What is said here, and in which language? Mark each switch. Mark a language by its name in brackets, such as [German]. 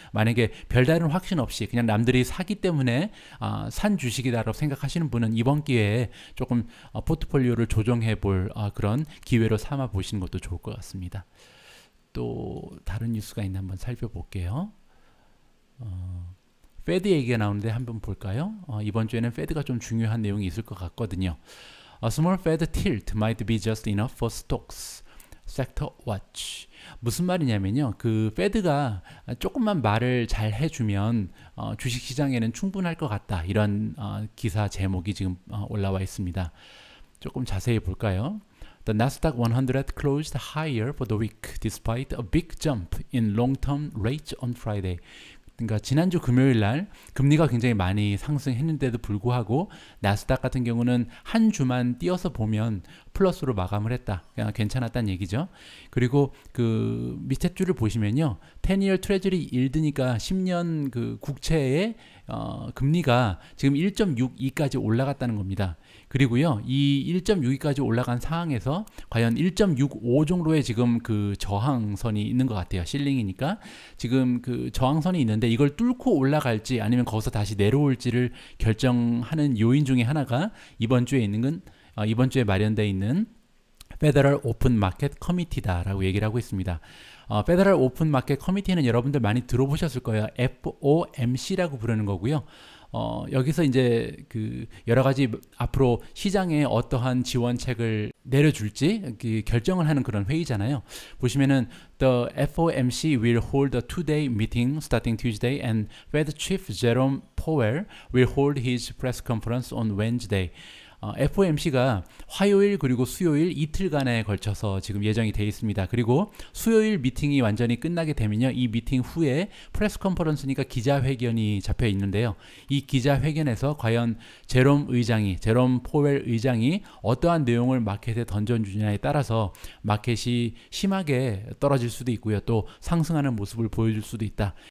[Korean] 만약에 별다른 확신 없이 그냥 남들이 사기 때문에 산 주식이다라고 생각하시는 분은 이번 기회에 조금 포트폴리오를 조정해 볼 그런 기회로 삼아 보시는 것도 좋을 것 같습니다. 또 다른 뉴스가 있나 한번 살펴볼게요. 페드 얘기가 나오는데 한번 볼까요? 이번 주에는 페드가 좀 중요한 내용이 있을 것 같거든요. [English] A small Fed tilt might be just enough for stocks. Sector Watch. [Korean] 무슨 말이냐면요, 그 페드가 조금만 말을 잘 해주면 주식 시장에는 충분할 것 같다. 이런 기사 제목이 지금 올라와 있습니다. 조금 자세히 볼까요? [English] The Nasdaq 100 closed higher for the week despite a big jump in long-term rates on Friday. [Korean] 그러니까 지난주 금요일 날 금리가 굉장히 많이 상승했는데도 불구하고 나스닥 같은 경우는 한 주만 띄어서 보면 플러스로 마감을 했다. 그냥 괜찮았다는 얘기죠. 그리고 그 밑에 줄을 보시면요, 10year 트레저리 일드니까 10년 그 국채의 금리가 지금 1.62까지 올라갔다는 겁니다. 그리고요, 이 1.62까지 올라간 상황에서 과연 1.65 정도의 지금 그 저항선이 있는 것 같아요. 실링이니까 지금 그 저항선이 있는데 이걸 뚫고 올라갈지 아니면 거기서 다시 내려올지를 결정하는 요인 중에 하나가 이번 주에 있는 건 이번 주에 마련되어 있는 Federal Open Market Committee다라고 얘기를 하고 있습니다. Federal Open Market Committee는 여러분들 많이 들어보셨을 거예요. FOMC라고 부르는 거고요. 여기서 이제 그 여러 가지 앞으로 시장에 어떠한 지원책을 내려줄지 결정을 하는 그런 회의잖아요. [English] 보시면은 The FOMC will hold a two-day meeting starting Tuesday and Fed Chief Jerome Powell will hold his press conference on Wednesday. [Korean] FOMC가 화요일 그리고 수요일 이틀간에 걸쳐서 지금 예정이 되어 있습니다. 그리고 수요일 미팅이 완전히 끝나게 되면요, 이 미팅 후에 프레스 컨퍼런스니까 기자회견이 잡혀 있는데요. 이 기자회견에서 과연 제롬 포웰 의장이 어떠한 내용을 마켓에 던져주냐에 따라서 마켓이 심하게 떨어질 수도 있고요, 또 상승하는 모습을 보여줄 수도 있다.